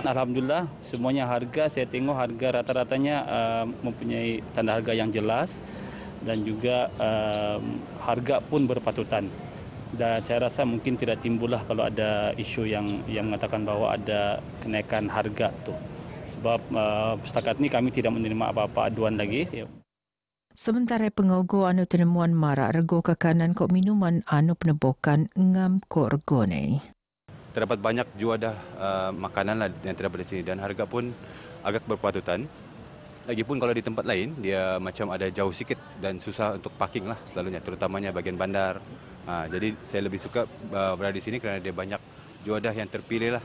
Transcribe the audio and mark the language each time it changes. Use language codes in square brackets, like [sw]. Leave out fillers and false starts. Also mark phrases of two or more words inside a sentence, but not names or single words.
[ms] Alhamdulillah semuanya harga saya tengok harga rata-ratanya mempunyai tanda harga yang jelas dan juga harga pun berpatutan. Dan saya rasa mungkin tidak timbullah kalau ada isu yang mengatakan bahwa ada kenaikan harga tu. Sebab setakat ini kami tidak menerima apa-apa aduan lagi. [bdr] Sementara pengogo anu tenemuan marak rego kekanan kok minuman anu penebokan ngam kok rego ni. [ms] Terdapat banyak juadah makanan yang terdapat di sini dan harga pun agak berpatutan. Lagipun kalau di tempat lain dia macam ada jauh sikit dan susah untuk parking lah selalunya, terutamanya bahagian bandar. Jadi saya lebih suka berada di sini kerana dia banyak juadah yang terpilih lah.